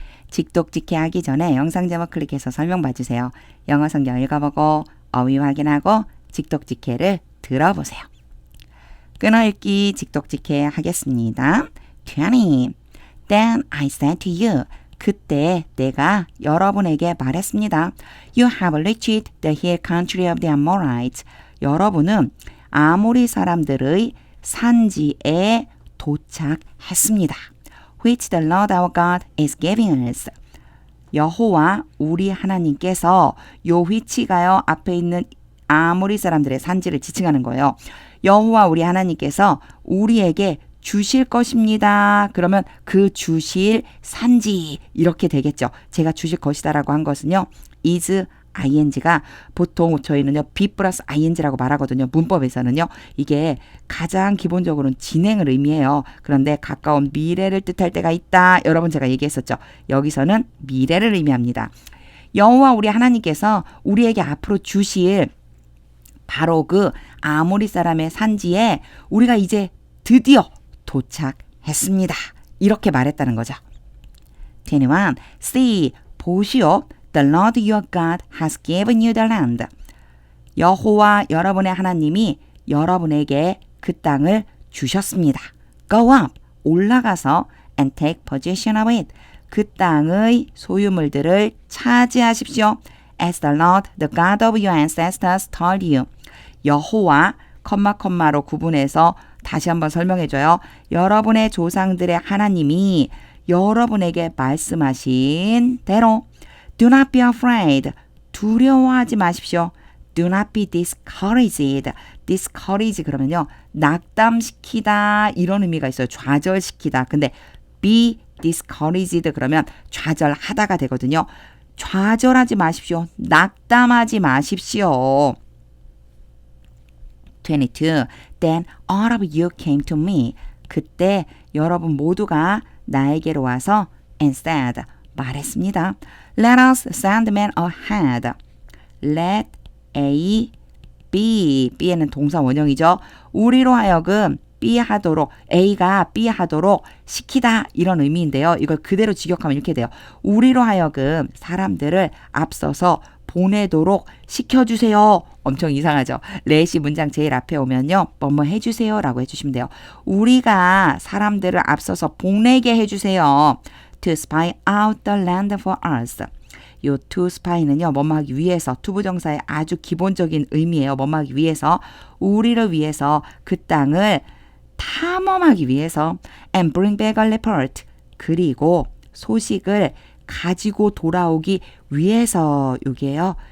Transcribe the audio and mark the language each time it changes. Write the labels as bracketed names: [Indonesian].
[Korean] 직독직해 하기 전에 영상 제목 클릭해서 설명 봐주세요. 영어 성경 읽어보고 어휘 확인하고 직독직해를 들어보세요. 끊어읽기 직독직해 하겠습니다. [English] 20. Then I said to you. [Korean] 그때 내가 여러분에게 말했습니다. [English] You have reached the hill country of the Amorites. [Korean] 여러분은 아모리 사람들의 산지에 도착했습니다. [English] Which the Lord our God is giving us. [Korean] 여호와 우리 하나님께서 요 which가요 앞에 있는 아모리 사람들의 산지를 지칭하는 거예요. 여호와 우리 하나님께서 우리에게 주실 것입니다. 그러면 그 주실 산지 이렇게 되겠죠. 제가 주실 것이다라고 한 것은요. is ing가 보통 저희는요. be 플러스 ing라고 말하거든요. 문법에서는요. 이게 가장 기본적으로는 진행을 의미해요. 그런데 가까운 미래를 뜻할 때가 있다. 여러분 제가 얘기했었죠. 여기서는 미래를 의미합니다. 여호와 우리 하나님께서 우리에게 앞으로 주실 바로 그 아모리 사람의 산지에 우리가 이제 드디어 도착했습니다. 이렇게 말했다는 거죠. 21. [English] See, [Korean] 보시오. [English] The Lord your God has given you the land. [Korean] 여호와 여러분의 하나님이 여러분에게 그 땅을 주셨습니다. [English] Go up, [Korean] 올라가서 [English] and take possession of it. [Korean] 그 땅의 소유물들을 차지하십시오. [English] As the Lord, the God of your ancestors told you. [Korean] 여호와, 컴마로 구분해서 다시 한번 설명해줘요. 여러분의 조상들의 하나님이 여러분에게 말씀하신 대로 [English] Do not be afraid. [Korean] 두려워하지 마십시오. [English] Do not be discouraged. [Korean] discourage 그러면요. 낙담시키다 이런 의미가 있어요. 좌절시키다. 근데 be discouraged 그러면 좌절하다가 되거든요. 좌절하지 마십시오. 낙담하지 마십시오. 22. [English] Then all of you came to me. [Korean] 그때 여러분 모두가 나에게로 와서 [English] and said [Korean] 말했습니다. [English] Let us send men ahead. [Korean] Let A B B에는 동사 원형이죠. 우리로 하여금 B 하도록 A가 B 하도록 시키다 이런 의미인데요. 이걸 그대로 직역하면 이렇게 돼요. 우리로 하여금 사람들을 앞서서 보내도록 시켜주세요. 엄청 이상하죠. let이 문장 제일 앞에 오면요. 뭐뭐 해주세요 라고 해주시면 돼요. 우리가 사람들을 앞서서 보내게 해주세요. [English] To spy out the land for us. [Korean] 요 to spy는요. 뭐뭐 하기 위해서 투부정사의 아주 기본적인 의미예요. 뭐뭐 하기 위해서 우리를 위해서 그 땅을 탐험하기 위해서 [English] and bring back a report. [Korean] 그리고 소식을 가지고 돌아오기 위해서 요게요.